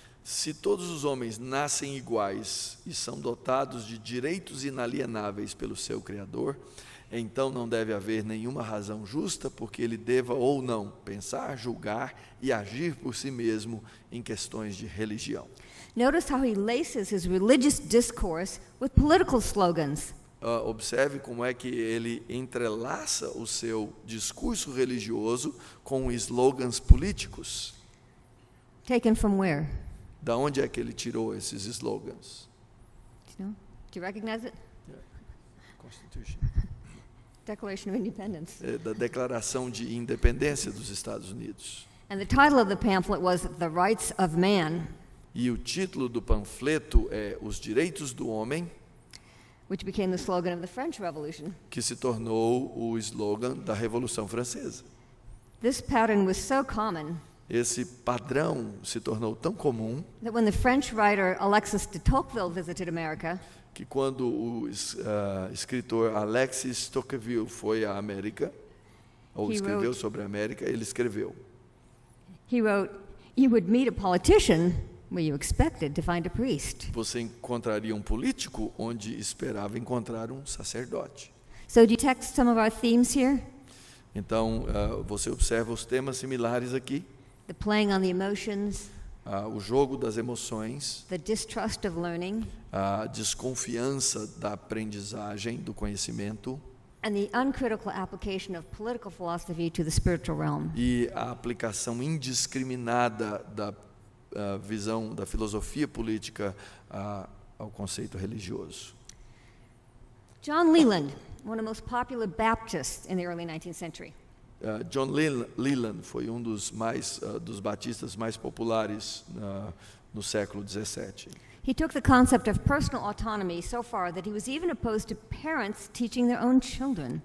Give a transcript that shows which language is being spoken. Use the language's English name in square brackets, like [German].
[Portuguese] Se todos os homens nascem iguais e são dotados de direitos inalienáveis pelo seu Criador, então não deve haver nenhuma razão justa porque ele deva ou não pensar, julgar e agir por si mesmo em questões de religião. [English] Notice how he laces his religious discourse with political slogans. [Portuguese] Observe como é que ele entrelaça o seu discurso religioso com slogans políticos. [English] Taken from where? [Portuguese] Da onde é que ele tirou esses slogans? [English] Do you know? Do you recognize it? Constitution. Declaration of Independence. [Portuguese] Da Declaração de Independência dos Estados Unidos. [English] And the title of the pamphlet was The Rights of Man, [Portuguese] E o título do panfleto é Os Direitos do Homem, [English] which became the slogan of the French Revolution. [Portuguese] que se tornou o slogan da Revolução Francesa. [English] This pattern was so common [Portuguese] Esse padrão se tornou tão comum [English] that when the French writer Alexis de Tocqueville visited America, [Portuguese] que quando o escritor Alexis de Tocqueville foi à América, ou escreveu sobre a América, ele escreveu. [English] He wrote, "You would meet a politician where you expected to find a priest." [Portuguese] Você encontraria um político onde esperava encontrar um sacerdote. [English] So do you text some of our themes here? [Portuguese] Então, você observa os temas similares aqui. [English] The playing on the emotions, [Portuguese] O jogo das emoções, [English] the distrust of learning, [Portuguese] a desconfiança da aprendizagem, do conhecimento, [English] and the uncritical application of political philosophy to the spiritual realm. [Portuguese] e a aplicação indiscriminada da visão da filosofia política ao conceito religioso. [English] John Leland, one of the most popular Baptists in the early 19th century. [Portuguese] John Leland foi um dos batistas mais populares no século XVII. [English] He took the concept of personal autonomy so far that he was even opposed to parents teaching their own children.